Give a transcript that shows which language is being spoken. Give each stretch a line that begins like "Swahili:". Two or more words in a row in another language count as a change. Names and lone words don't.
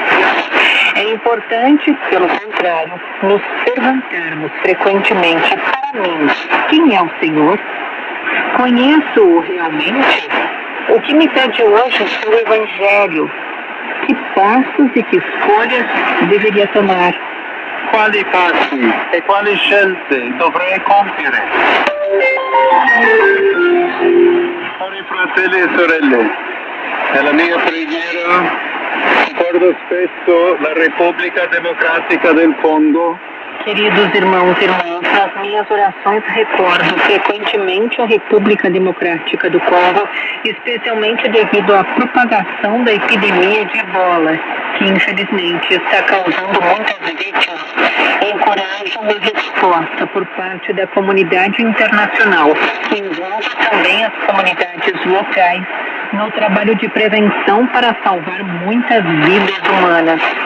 Portuguese: É importante, pelo contrário, nos perguntarmos frequentemente: para mim, quem é o Senhor? Conheço realmente. O que me pede hoje é o Evangelho. Que passos e que escolhas deveria tomar?
Italian: Quali passi e quali scelte dovrei compiere? Cari fratelli e sorelle, nella mia preghiera ricordo spesso la Repubblica Democratica del Congo.
Portuguese: Queridos irmãos e irmãs, nas minhas orações recordo frequentemente a República Democrática do Congo, especialmente devido à propagação da epidemia de ebola, que infelizmente está causando muitas vítimas. Encorajo uma resposta por parte da comunidade internacional, que envolve também as comunidades locais, no trabalho de prevenção para salvar muitas vidas humanas.